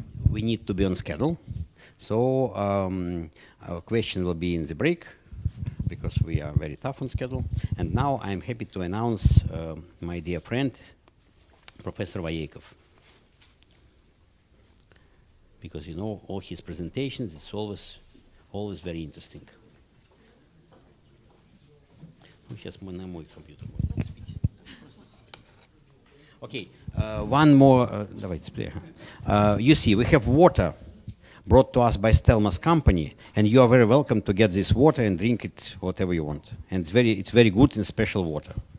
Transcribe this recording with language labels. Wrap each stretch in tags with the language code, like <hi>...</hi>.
<en>We need to be on schedule. So our question will be in the break because we are very tough on schedule. And now I'm happy to announce my dear friend, Professor Vayekov. because you know all his presentations. It's always very interesting.</en> <ru>Ну, сейчас мы на мой компьютер можем сбить.</ru> <en>Okay, one more.</en> <ru>Давайте,</ru> <en>you see, we have water brought to us by Stelma's company, and you are very welcome to get this water and drink it whatever you want. And it's very good and special water.</en>